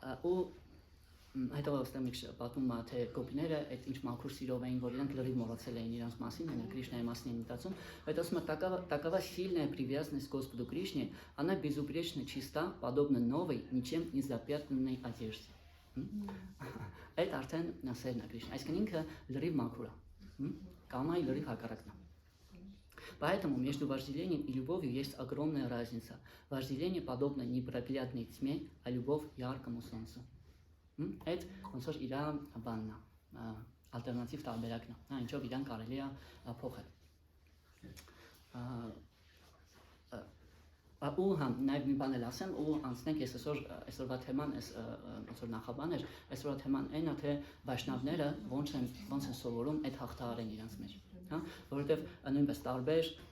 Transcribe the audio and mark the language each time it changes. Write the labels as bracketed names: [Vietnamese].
[Armenian] Ու հետո ոստամիք պատմում է թե գոպիները այդ ինչ մաքուր սիրով էին, որ իրանք լրիվ մոռացել էին իրանց մասին, հենց Կրիշնայի մասին են մտածում, այդ ասում է [Russian] такова сильная привязанность к Господу Кришне, она безупречно чиста, подобно новой, ничем не запятнанной одежде. [Armenian] Այդ արդեն սերն է Կրիշնա, այսինքն ինքը լրիվ մաքուր է, կամայի лрив հակառակն է։ [Russian] Поэтому между вожделением и любовью есть огромная разница. Вожделение подобно непроглядной тьме, а любовь яркому солнцу. [Armenian] Это ոնց որ իր բանն է, ալտերնատիվ տարբերակն է, ինչով իրան կարելի է փոխել։ Ու համ նաև մի բան էլ ասեմ, ու անցնենք այսօրվա թեման, ոնց որ նախաբան էր, այսօրվա թեման այն է, թե վայշնավները ոնց են սովորում այդ հաղթահարեն իրենց մեջ, հա, որովհետև նույնպես տարբեր